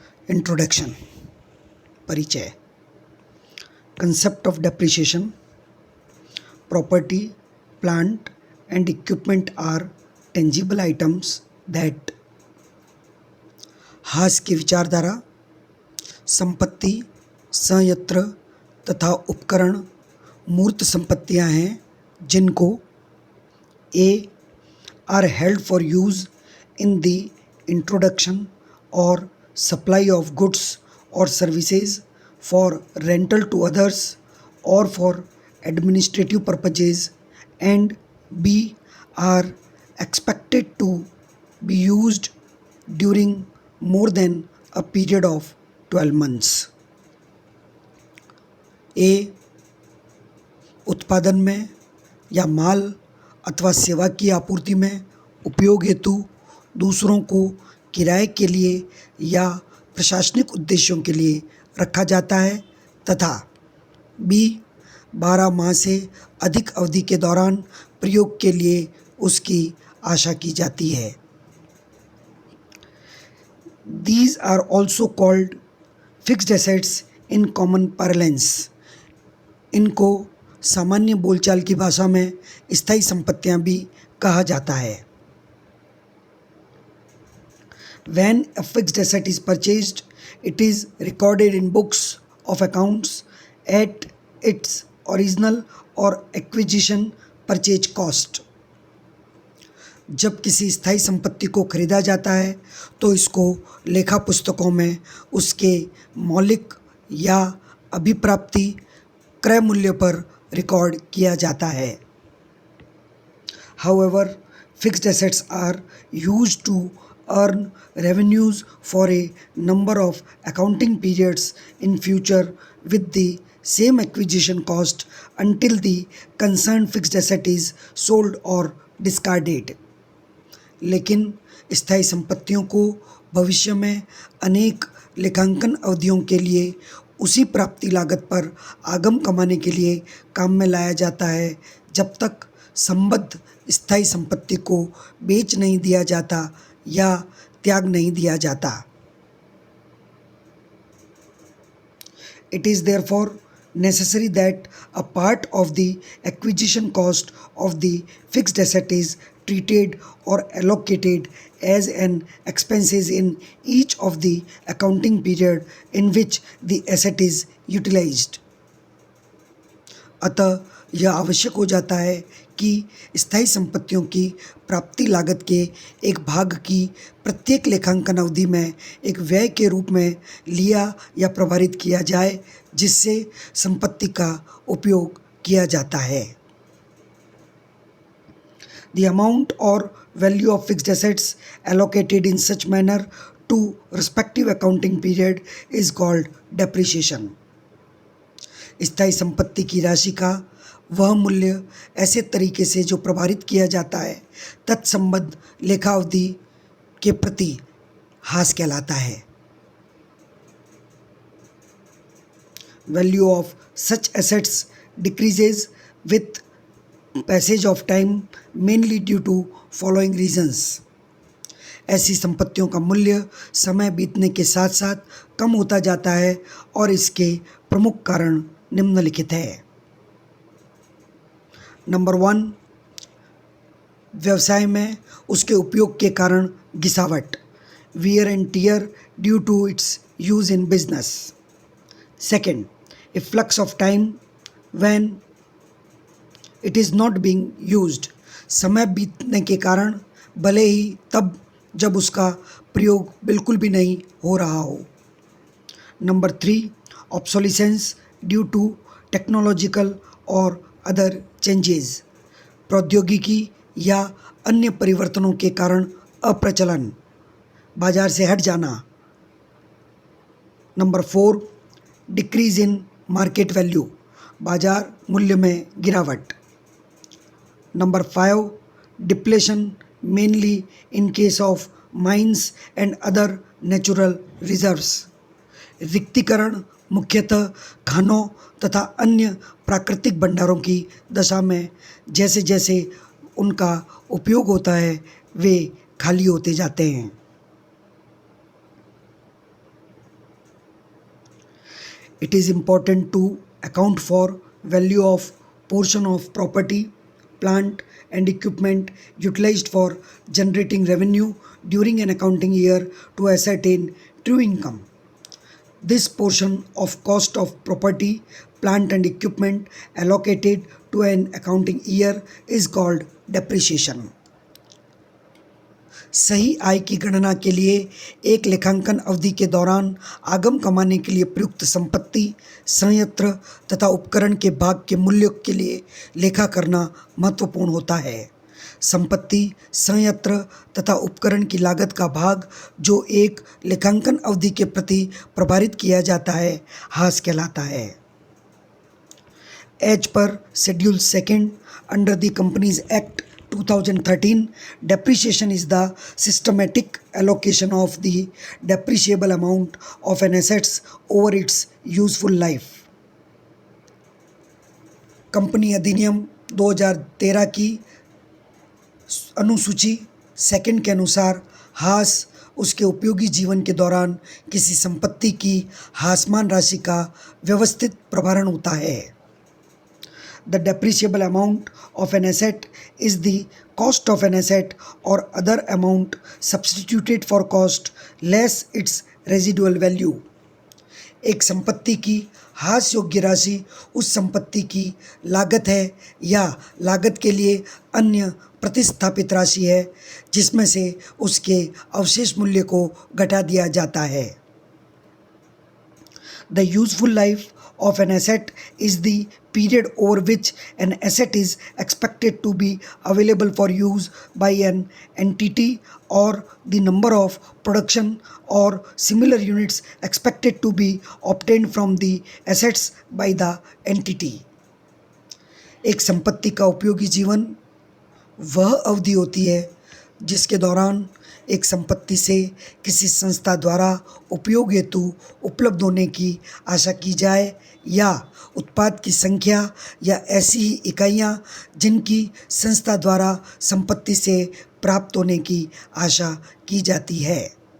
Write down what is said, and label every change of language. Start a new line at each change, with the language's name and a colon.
English: Introduction, परिचय। Concept of depreciation. Property, plant and equipment are tangible items that.
Hindi: हास की विचारधारा। संपत्ति, संयंत्र तथा उपकरण मूर्त संपत्तियां हैं जिनको
English: A are held for use in the introduction और supply of goods or services for rental to others or for administrative purposes, and B are expected to be used during more than a period of 12 months.
Hindi: A उत्पादन में या माल अथवा सेवा की आपूर्ति में उपयोग हेतु दूसरों को किराए के लिए या प्रशासनिक उद्देश्यों के लिए रखा जाता है, तथा बी 12 माह से अधिक अवधि के दौरान प्रयोग के लिए उसकी आशा की जाती है।
English: These are also called fixed assets in common parlance.
Hindi: इनको सामान्य बोलचाल की भाषा में स्थायी संपत्तियां भी कहा जाता है।
English: When a fixed asset is purchased, it is recorded in books of accounts at its original or acquisition purchase cost.
Hindi: जब किसी स्थायी संपत्ति को खरीदा जाता है तो इसको लेखा पुस्तकों में उसके मौलिक या अभिप्राप्ति क्रय मूल्य पर रिकॉर्ड किया जाता है।
English: However, fixed assets are used to earn revenues for a number of accounting periods in future with the same acquisition cost until the concerned fixed asset is sold or discarded.
Hindi: लेकिन स्थायी संपत्तियों को भविष्य में अनेक लेखांकन अवधियों के लिए उसी प्राप्ति लागत पर आगम कमाने के लिए काम में लाया जाता है जब तक संबद्ध स्थायी संपत्ति को बेच नहीं दिया जाता या त्याग नहीं दिया जाता।
English: It is therefore necessary that a part of the acquisition cost of the fixed asset is treated or allocated as an expenses in each of the accounting period in which the asset is utilized.
Hindi: अतः यह आवश्यक हो जाता है कि स्थायी संपत्तियों की प्राप्ति लागत के एक भाग की प्रत्येक लेखांकन अवधि में एक व्यय के रूप में लिया या प्रभारित किया जाए जिससे संपत्ति का उपयोग किया जाता है।
English: The amount or value of fixed assets allocated in such manner to respective accounting period is called depreciation.
Hindi: स्थायी संपत्ति की राशि का वह मूल्य ऐसे तरीके से जो प्रभारित किया जाता है तत्संबद्ध लेखा अवधि के प्रति हास कहलाता है।
English: Value of such assets decreases with passage of time mainly due to following reasons.
Hindi: ऐसी संपत्तियों का मूल्य समय बीतने के साथ साथ कम होता जाता है और इसके प्रमुख कारण निम्नलिखित है।
English: number 1,
Hindi: व्यवसाय में उसके उपयोग के कारण घिसावट,
English: wear and tear due to its use in business. Second, a flux of time when it is not being used.
Hindi: समय बीतने के कारण, भले ही तब जब उसका प्रयोग बिल्कुल भी नहीं हो रहा हो। Number 3,
English: obsolescence due to technological
Hindi: और
English: other changes,
Hindi: प्रौद्योगिकी या अन्य परिवर्तनों के कारण अप्रचलन। बाजार से हट जाना। Number 4,
English: decrease in market value,
Hindi: बाजार मूल्य में गिरावट। Number 5,
English: depletion mainly in case of mines and other natural reserves,
Hindi: रिक्तीकरण मुख्यतः खानों तथा अन्य प्राकृतिक भंडारों की दशा में जैसे जैसे उनका उपयोग होता है वे खाली होते जाते हैं।
English: It is important to account for value of portion of property, plant and equipment utilized for generating revenue during an accounting year to ascertain true income. This portion of cost of property, plant and equipment allocated to an accounting year is called depreciation.
Hindi: सही आय की गणना के लिए एक लेखांकन अवधि के दौरान आगम कमाने के लिए प्रयुक्त संपत्ति, संयंत्र तथा उपकरण के भाग के मूल्यों के लिए लेखा करना महत्वपूर्ण होता है। संपत्ति, संयंत्र तथा उपकरण की लागत का भाग जो एक लेखांकन अवधि के प्रति प्रभारित किया जाता है, हास कहलाता है।
English: As per schedule 2 under the Companies Act 2013, depreciation is the systematic allocation of the depreciable amount of an assets over its useful life.
Hindi: Company अधिनियम 2013 की अनुसूची 2 के अनुसार हास उसके उपयोगी जीवन के दौरान किसी संपत्ति की हासमान राशि का व्यवस्थित प्रभारण होता है।
English: The depreciable amount of an asset is the cost of an asset or other amount substituted for cost less its residual value.
Hindi: एक संपत्ति की हास योग्य राशि उस संपत्ति की लागत है या लागत के लिए अन्य प्रतिस्थापित राशि है जिसमें से उसके अवशेष मूल्य को घटा दिया जाता है।
English: The useful life of an asset is the period over which an asset is expected to be available for use by an entity or the number of production or similar units expected to be obtained from the assets by the entity.
Hindi: एक संपत्ति का उपयोगी जीवन वह अवधि होती है जिसके दौरान एक संपत्ति से किसी संस्था द्वारा उपयोग हेतु उपलब्ध होने की आशा की जाए या उत्पाद की संख्या या ऐसी ही इकाइयाँ जिनकी संस्था द्वारा संपत्ति से प्राप्त होने की आशा की जाती है।